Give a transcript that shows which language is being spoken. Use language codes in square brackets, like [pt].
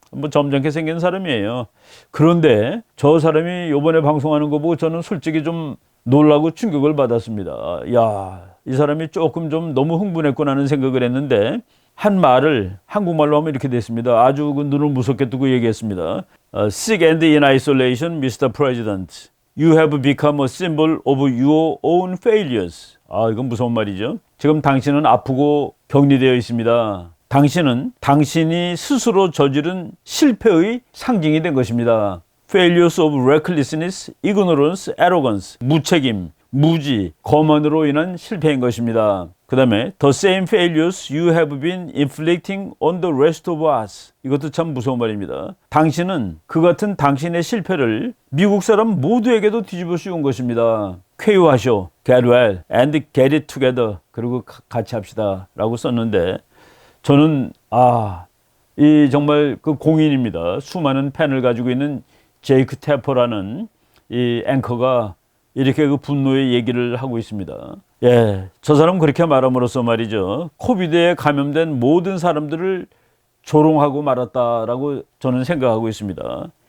[ko] 뭐 점잖게 생긴 사람이에요. 그런데 저 사람이 이번에 방송하는 거 보고 저는 솔직히 좀 놀라고 충격을 받았습니다. 야, 이 사람이 조금 좀 너무 흥분했구나 하는 생각을 했는데 한 말을 한국말로 하면 이렇게 됐습니다. 아주 그 눈을 무섭게 뜨고 얘기했습니다. [en] Sick and in isolation, Mr. President. You have become a symbol of your own failures. [ko] 이건 무서운 말이죠. 지금 당신은 아프고 격리되어 있습니다. 당신은 당신이 스스로 저지른 실패의 상징이 된 것입니다. [en] Failures of recklessness, ignorance, arrogance. [ko] 무책임, 무지, 거만으로 인한 실패인 것입니다. 그 다음에 [en] The same failures you have been inflicting on the rest of us. [ko] 이것도 참 무서운 말입니다. 당신은 그 같은 당신의 실패를 미국 사람 모두에게도 뒤집어 씌운 것입니다. 쾌유하쇼, [en] get well, and get it together. [ko] 그리고 같이 합시다 라고 썼는데 저는 이 정말 그 공인입니다. 수많은 팬을 가지고 있는 제이크 테퍼라는 이 앵커가 이렇게 그 분노의 얘기를 하고 있습니다. 예, 저 사람 그렇게 말함으로써 말이죠. 코비드에 감염된 모든 사람들을 조롱하고 말았다라고 저는 생각하고 있습니다.